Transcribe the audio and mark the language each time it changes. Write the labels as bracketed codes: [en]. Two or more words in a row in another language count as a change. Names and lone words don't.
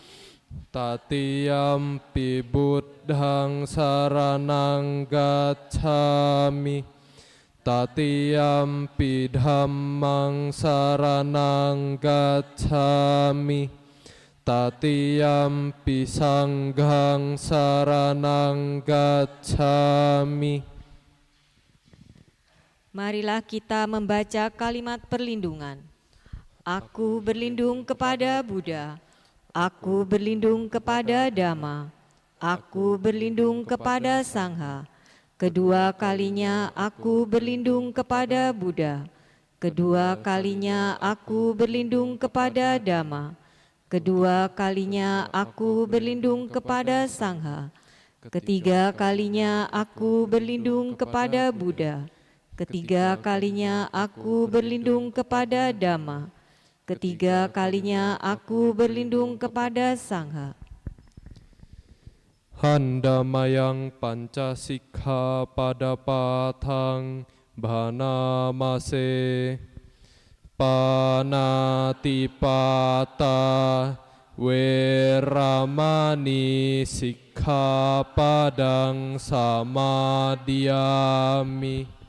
[pi] Tatiyampi buddhang saranang gacchami. Tatiyampi dhammang saranang gacchami. Tatiyampi sanghang saranang gacchami. [id] Marilah kita membaca kalimat perlindungan. Aku berlindung kepada Buddha. Aku berlindung kepada Dhamma. Aku berlindung kepada Sangha. Kedua kalinya aku berlindung kepada Buddha. Kedua kalinya aku berlindung kepada Dhamma. Kedua kalinya aku berlindung kepada Sangha. Ketiga kalinya aku berlindung kepada Buddha. Ketiga kalinya aku berlindung kepada Dhamma. Ketiga kalinya aku berlindung kepada Sangha. [pi] Handamayang pancasika pada patang bhanamase. Panatipata weramani sikkhapadang samadhiyami.